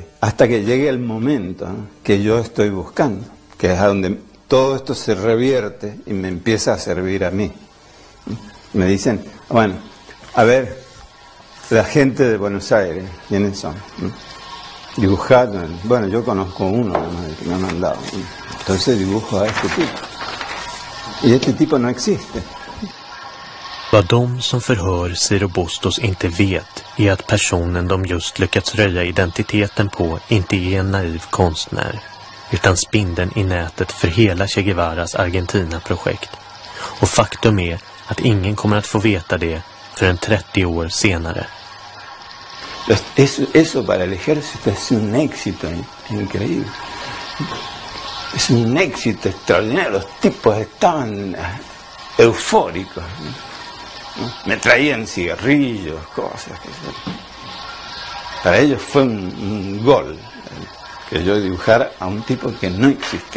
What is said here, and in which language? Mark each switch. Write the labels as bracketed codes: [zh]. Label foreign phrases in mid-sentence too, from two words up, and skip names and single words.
[es] Hasta que llegue el momento, ¿no?, que yo estoy buscando, que es a donde todo esto se revierte y me empieza a servir a mí. Me dicen, bueno, a ver, la gente de Buenos Aires, ¿quiénes son? Dibujado, bueno, yo conozco uno que me ha mandado, entonces dibujo a este tipo. Y este tipo no existe. [sv] Vad de som förhör Ciro Bustos inte vet är att personen de just lyckats röja identiteten på inte är en naiv konstnär, utan spindeln i nätet för hela Che Guevaras Argentina-projekt. Och faktum är att ingen kommer att få veta det förrän 30 år senare. [es] Eso para el ejército es un éxito increíble. Es un éxito extraordinario. Los tipos estaban eufóricos, ¿no? Me traían cigarrillos, cosas. Para ellos fue un gol que yo dibujara a un tipo que no existía.